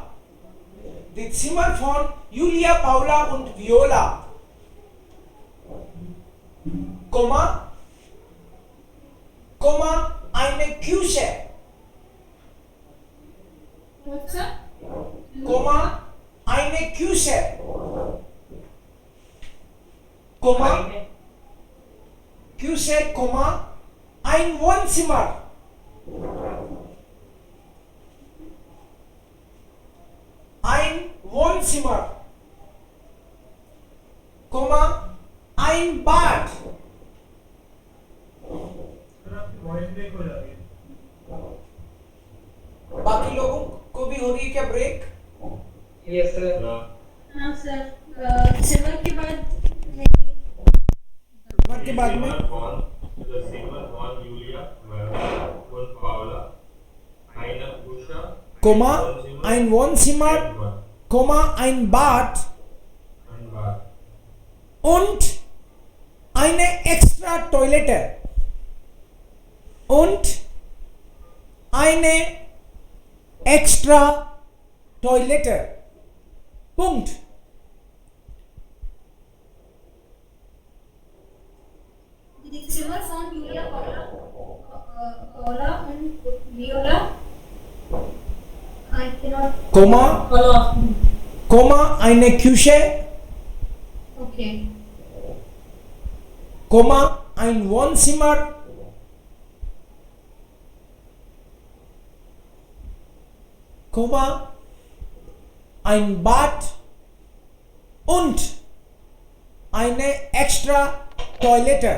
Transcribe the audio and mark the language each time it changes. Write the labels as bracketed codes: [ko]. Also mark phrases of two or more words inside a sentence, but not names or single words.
[de] Die Zimmer von Julia, Paula und Viola, Komma, eine Küche, Komma, eine Küche, Komma, Küche, Komma, ein Wohnzimmer. Ein Wohnzimmer, Komma, ein Bad. [hi] बाकी लोगों को भी हो रही है क्या ब्रेक? [en] yes sir. [hi] हाँ सर, सिल्वर के बाद [de] में Komma, ein Wohnzimmer, Komma, ein Bad und eine extra Toilette und eine extra Toilette. Punkt. die Zimmer von Julia, Paula und Viola. [en] I cannot. [de] Komma, eine Küche, Okay. Komma, ein Wohnzimmer, Komma, ein Bad und eine extra Toilette.